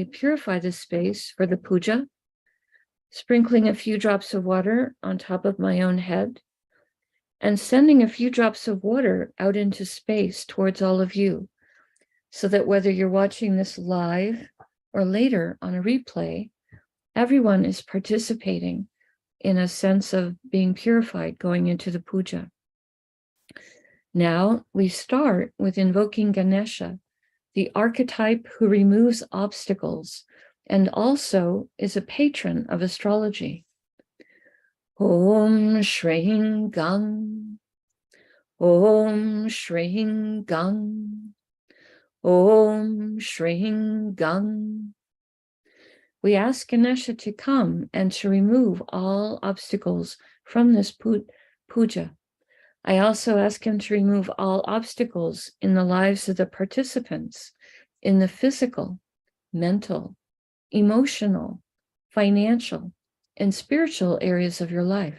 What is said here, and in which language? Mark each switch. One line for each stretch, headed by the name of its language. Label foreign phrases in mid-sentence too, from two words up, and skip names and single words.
English: purify the space for the puja, sprinkling a few drops of water on top of my own head, and sending a few drops of water out into space towards all of you, so that whether you're watching this live or later on a replay, everyone is participating in a sense of being purified going into the puja. Now we start with invoking Ganesha, the archetype who removes obstacles and also is a patron of astrology.
Sanskrit: ॐ श्रीं गं, ॐ श्रीं गं, ॐ श्रीं गं.
English: We ask Ganesha to come and to remove all obstacles from this puja. I also ask him to remove all obstacles in the lives of the participants in the physical, mental, emotional, financial, and spiritual areas of your life.